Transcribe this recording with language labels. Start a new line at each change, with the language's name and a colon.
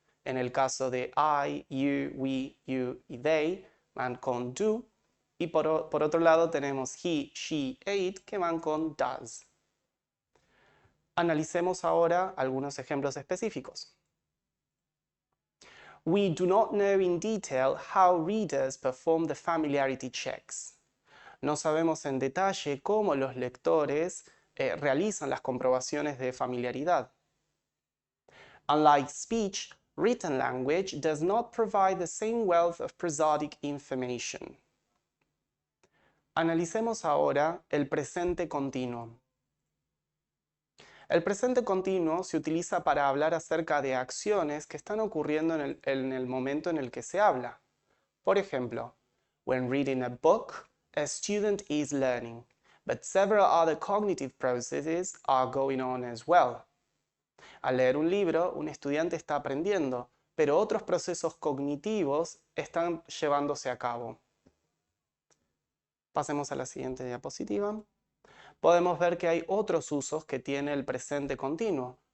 Spanish: En el caso de I, you, we, you y they van con do, y por otro lado tenemos he, she e it que van con does. Analicemos ahora algunos ejemplos específicos.
English: We do not know in detail how readers perform the familiarity checks.
Spanish: No sabemos en detalle cómo los lectores realizan las comprobaciones de familiaridad.
English: Unlike speech, written language does not provide the same wealth of prosodic information.
Spanish: Analicemos ahora el presente continuo. El presente continuo se utiliza para hablar acerca de acciones que están ocurriendo en el momento en el que se habla. Por ejemplo,
English: when reading a book, a student is learning, but several other cognitive processes are going on as well.
Spanish: Al leer un libro, un estudiante está aprendiendo, pero otros procesos cognitivos están llevándose a cabo. Pasemos a la siguiente diapositiva. Podemos ver que hay otros usos que tiene el presente continuo.